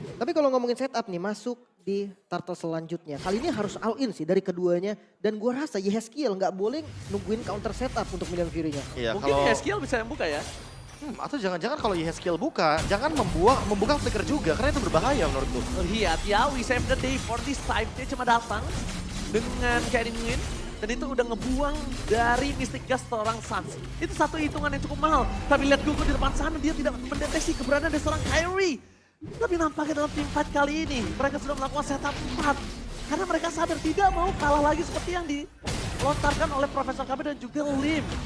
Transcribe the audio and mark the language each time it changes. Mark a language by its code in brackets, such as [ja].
[id] tapi kalau ngomongin setup nih, masuk di turtle selanjutnya. Kali ini harus all in sih dari keduanya. Dan gua rasa Yehezkiel nggak boleh nungguin counter setup untuk Million Fury-nya. Iya Mungkin kalau Yeskiel bisa yang buka ya. atau jangan-jangan kalau Yehezkiel buka, jangan membuka flicker juga karena itu berbahaya menurutku. Lihat ya, [en] we save the day for this time. [id] Dia cuma datang dengan Karin Win. Dan itu udah ngebuang dari Mystic Gas seorang Suns. Itu satu hitungan yang cukup mahal. Tapi lihat Gugu di depan sana, dia tidak mendeteksi keberadaan dari seorang Kyrie. Tapi nampaknya dalam tim fight kali ini, mereka sudah melakukan setup 4. Karena mereka sadar tidak mau kalah lagi seperti yang dilontarkan oleh Profesor KB dan juga Lim.